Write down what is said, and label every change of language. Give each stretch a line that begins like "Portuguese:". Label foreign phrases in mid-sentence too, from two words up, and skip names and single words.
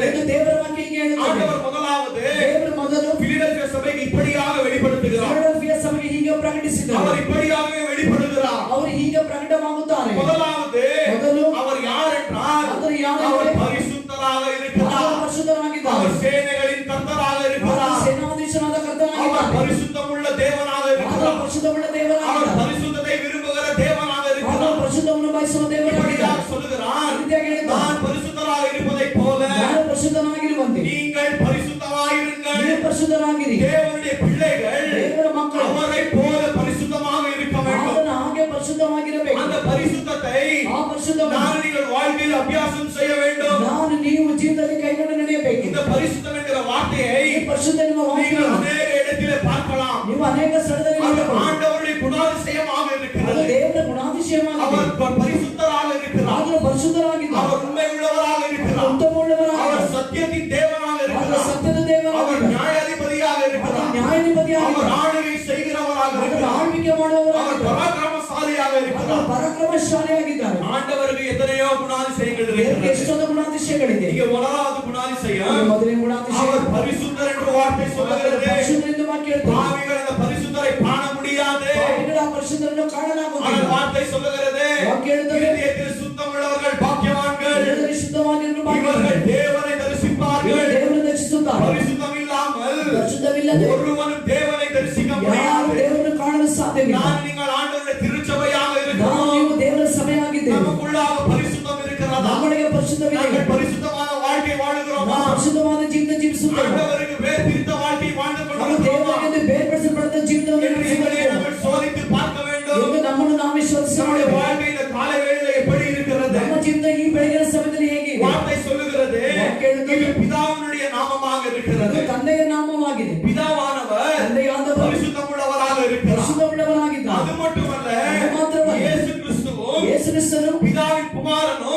Kannada: ಎಂದು ದೇವರ ವಾಕ್ಯ ಹೀಗೆ ಹೇಳುತ್ತದೆ.
Tamil: ஆண்டவர் முதலாவது
Kannada: ದೇವರು ಮೊದಲು
Tamil: பிலிடெல்பியா சபைக்கு இப்படியாக வெளிப்படுத்துகிறார்.
Kannada: ಫಿಲಡೆಲ್ಫಿಯಾ ಸಭೆಗೆ ಹೀಗೆ ಪ್ರಕಟಿಸಿದ್ದಾರೆ,
Tamil: அவர் இப்படியாகவே வெளிப்படுகிறார்.
Kannada: ಅವರು ಹೀಗೆ ಪ್ರಕಟವಾಗುತ್ತಾರೆ.
Tamil: முதலாவது
Kannada: ಮೊದಲು
Tamil: அவர் யார் என்றால்
Kannada: ಆತನು ಯಾರು
Tamil: அவர்
Kannada: ಅಂದರೆ
Tamil: பரிசுத்தராக
Kannada: ಆತನು
Tamil: இருக்கிறார்.
Kannada: ಪರಿಶುದ್ಧರಾಗಿದ್ದಾರೆ,
Tamil: அவர் சேனைகளின் கர்த்தராக
Kannada: ಆತನು
Tamil: இருக்கிறார்.
Kannada: ಸೇನಾಧೀಶನಾದ
Tamil: அவர்
Kannada: ಕರ್ತನಾಗಿದ್ದಾನೆ,
Tamil: பரிசுத்தமுள்ள தேவனாக
Kannada: ಆತನು
Tamil: இருக்கிறார்.
Kannada: ಪರಿಶುದ್ಧವುಳ್ಳ
Tamil: அவர்
Kannada: ದೇವರಾಗಿದ್ದಾನೆ,
Tamil: பரிசுத்தத்தை விரும்புகிற தேவனாக
Kannada: ಆತನು
Tamil: இருக்கிறார்.
Kannada: ಪರಿಶುದ್ಧವನ್ನು ಬಯಸುವ ದೇವರಾಗಿದ್ದಾನೆ.
Tamil: இப்படியாக சொல்லுகிறார்,
Kannada: ರೀತಿಯಾಗಿ ಹೇಳಿದ್ದಾನೆ,
Tamil: நான் பரிசுத்தராக இருப்பதைப் போல
Kannada: ನಾನು ಪರಿಶುದ್ಧನಾಗಿರುವಂತೆ
Tamil: நீங்கள் பரிசுத்தமாயிருங்கள்.
Kannada: ನೀವು ಪರಿಶುದ್ಧರಾಗಿರಿ.
Tamil: தேவனுடைய பிள்ளைகள்
Kannada: ದೇವರ ಮಕ್ಕಳು
Tamil: அவரை போல பரிசுத்தமாக இருக்க வேண்டும்.
Kannada: ಆತನ ಹಾಗೆ ಪರಿಶುದ್ಧವಾಗಿರಬೇಕು.
Tamil: அந்த பரிசுத்தத்தை
Kannada: ಆ ಪರಿಶುದ್ಧವನ್ನು
Tamil: நான் நீங்கள் வாழ்க்கையில் அபியாசம் செய்ய வேண்டும்.
Kannada: ನಾನು ನೀವು ಜೀವಿತದಲ್ಲಿ ಕೈಗೊಂಡು ನಡೆಯಬೇಕು.
Tamil: இந்த பரிசுத்தம் என்கிற வார்த்தையை
Kannada: ಈ ಪರಿಶುದ್ಧ ಎನ್ನುವ
Tamil: நீங்கள்
Kannada: ವಾಕ್ಯವನ್ನು
Tamil: அநேக இடத்திலே பார்க்கலாம்.
Kannada: ನೀವು ಅನೇಕ ಸ್ಥಳದಲ್ಲಿ
Tamil: அது
Kannada: ನೋಡಬಹುದು.
Tamil: ஆண்டவருடைய குணாதிசயமாக
Kannada: ಅದು
Tamil: இருக்கிறது.
Kannada: ದೇವರ ಗುಣಾತಿಶಯವಾಗಿದೆ.
Tamil: அவர் பரிசுத்தராக இருக்கிறார்.
Kannada: ಆತನು ಪರಿಶುದ್ಧರಾಗಿದ್ದಾನೆ,
Tamil: அவர் உண்மை உள்ளவராக இருக்கிறார்.
Kannada: ಉತ್ತಮವುಳ್ಳವರಾಗಿದ್ದಾನೆ,
Tamil: அவர் சத்தியத்தின் தேவனாக
Kannada: ಆತನು
Tamil: இருக்கிறார்.
Kannada: ಸತ್ಯದ
Tamil: அவர்
Kannada: ದೇವರಾಗಿದ್ದಾನೆ,
Tamil: நியாயாதிபதியாக
Kannada: ಆತನು
Tamil: இருக்கிறார்.
Kannada: ನ್ಯಾಯಾಧಿಪತಿಯಾಗಿದ್ದಾನೆ,
Tamil: அவர் ஆளுகை செய்கிறவராக
Kannada: ಆತನು
Tamil: இருக்கிறார்.
Kannada: ಆಳ್ವಿಕೆ
Tamil: அவர்
Kannada: ಮಾಡುವವರಾಗಿದ್ದಾನೆ,
Tamil: பராக்கிரமசாலியாக
Kannada: ಆತನು
Tamil: இருக்கிறார்.
Kannada: ಪರಾಕ್ರಮಶಾಲಿಯಾಗಿದ್ದಾನೆ.
Tamil: ஆண்டவருக்கு எத்தனையோ குணாதிசயங்கள்
Kannada: ದೇವರಿಗೆ
Tamil: இருக்கிறது.
Kannada: ಎಷ್ಟೊಂದು ಗುಣಾತಿಶಯಗಳಿದೆ.
Tamil: இங்க முதலாவது குணாதிசயம்
Kannada: ಮೊದಲನೇ ಗುಣಾತಿಶಯ
Tamil: அவர் பரிசுத்தர் என்று வார்த்தை சொல்லுகிறது.
Kannada: ಪರಿಶುದ್ಧ ಎಂದು ವಾಕ್ಯ ಹೇಳ್ತದೆ.
Tamil: பாவிகள் அந்த பரிசுத்தரை காண முடியாது.
Kannada: ಪಾಪಿಗಳು ಆ ಪರಿಶುದ್ಧರನ್ನು ಕಾಣಲಾಗುವುದಿಲ್ಲ.
Tamil: ஆனால் வார்த்தை சொல்லுகிறது,
Kannada: ವಾಕ್ಯ ಹೇಳ್ತದೆ,
Tamil: இருதயத்தில் சுத்தம் உள்ளவர்கள் பாக்கியவான்கள்,
Kannada: ಹೃದಯದಲ್ಲಿ ಶುದ್ಧವಾಗಿರುವ
Tamil: இவர்கள்
Kannada: ಭಾಗ್ಯವಂತರು.
Tamil: தேவனை தரிசிப்பார்கள்.
Kannada: ದೇವರನ್ನು ದರ್ಶಿಸುತ್ತಾರೆ.
Tamil: பரிசுத்தம் இல்லாமல்
Kannada: ಪರಿಶುದ್ಧವಿಲ್ಲದೆ
Tamil: ஒருவனும் தேவனை தரிசிக்க
Kannada: ಯಾರು
Tamil: முடியாது.
Kannada: ದೇವರನ್ನು ಕಾಣಲು ಸಾಧ್ಯವಿಲ್ಲ.
Tamil: நான் நீங்கள் ஆண்டவருடைய திருச்சபையாக
Kannada: ನಾವು
Tamil: இருக்கிறோம்.
Kannada: ನೀವು ದೇವರ ಸಭೆಯಾಗಿದ್ದೇವೆ.
Tamil: நமக்குள்ளாக பரிசுத்தம் இருக்கிறதா?
Kannada: ನಮ್ಮೊಳಗೆ ಪರಿಶುದ್ಧವಿದೆ.
Tamil: நாங்கள் பரிசுத்தமான வாழ்க்கை வாழுகிறோமா?
Kannada: ನಾವು ಪರಿಶುದ್ಧವಾದ ಜೀವಿತ ಜೀವಿಸುತ್ತೇವೆ.
Tamil: ஆண்டவருக்கு வேறு பிரித்த வாழ்க்கை வாழ்ந்து
Kannada: ನಾವು
Tamil: கொண்டிருக்கிறோமா
Kannada: ದೇವರಿಗೆ ಬೇರ್ಪಡಿಸಲ್ಪಟ್ಟ ಜೀವಿತವನ್ನು
Tamil: என்று எங்களை
Kannada: ನಡೆಸುತ್ತೇವೆ.
Tamil: நாங்கள் சோதித்து பார்க்க வேண்டும்.
Kannada: ಎಂದು ನಮ್ಮನ್ನು ನಾವೇ ಶೋಧಿಸಿ
Tamil: நம்முடைய
Kannada: ನೋಡಬೇಕು.
Tamil: வாழ்க்கை இந்த காலை வேளையில எப்படி இருக்கிறது?
Kannada: ನಮ್ಮ ಜೀವಿತ ಈ ಬೆಳಗಿನ ಸಮಯದಲ್ಲಿ ಹೇಗಿದೆ?
Tamil: வார்த்தை சொல்லுகிறது, வார்த்தை எழுதுகிறது. இது பிதாவினுடைய நாமமாக இருக்கிறது.
Kannada: ಅದು ತಂದೆಯ ನಾಮವಾಗಿದೆ.
Tamil: பிதாவானவர்
Kannada: ತಂದೆಯಾದವರು
Tamil: பரிசுத்தமுள்ளவராக இருக்கிறார்.
Kannada: ಪರಿಶುದ್ಧವುಳ್ಳವರಾಗಿದ್ದಾರೆ.
Tamil: அது மட்டுமல்ல, அது மாத்திரமல்ல, இயேசு கிறிஸ்துவும்
Kannada: ಯೇಸು ಕ್ರಿಸ್ತನು
Tamil: பிதாவின் குமாரனும்